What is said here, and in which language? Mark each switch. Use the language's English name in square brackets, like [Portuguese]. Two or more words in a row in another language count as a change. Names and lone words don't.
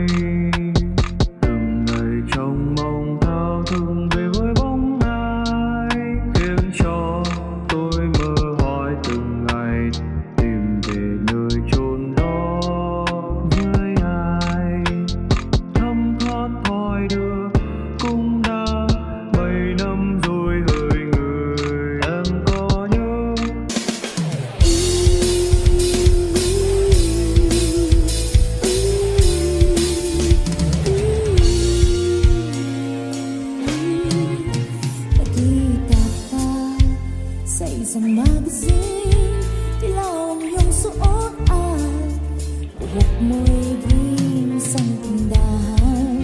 [Vietnamese] Từng ngày trong mong thao thức về với bóng ai, khiến cho tôi mơ hỏi từng ngày tìm về nơi chốn đó với ai. Thấm thoát hỏi đưa cũng đã 7 năm rồi hỡi người. Em có nhớ [Filipino] Nakita pa sa isang magazine, dilaw ang iyong suot at buhok mo'y green sa tindahan.